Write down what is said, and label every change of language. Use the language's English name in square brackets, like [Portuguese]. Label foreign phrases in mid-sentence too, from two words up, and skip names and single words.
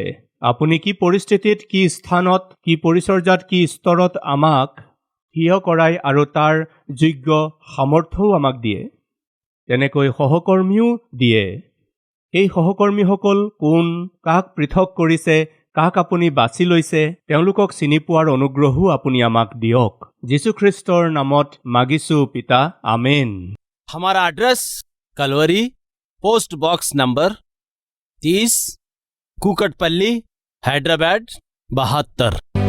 [Assamese] আপুনি কি পৰিস্থিতিত, কি স্থানত, কি পৰিচৰ্যাত, কি স্তৰত আমাক থিয় কৰাই আৰু তাৰ যোগ্য সামৰ্থ্যও আমাক দিয়ে, তেনেকৈ সহকৰ্মীও দিয়ে। সেই সহকৰ্মীসকল কোন, কাক পৃথক কৰিছে, কাক আপুনি বাছি লৈছে, তেওঁলোকক চিনি পোৱাৰ অনুগ্ৰহো আপুনি আমাক দিয়ক। যীশুখ্ৰীষ্টৰ নামত মাগিছো পিতা, আমেন। [Hindi] हमारा एड्रेस कलवरी, पोस्ट बॉक्स नंबर 30, कुकटपल्ली, हैदराबाद 72।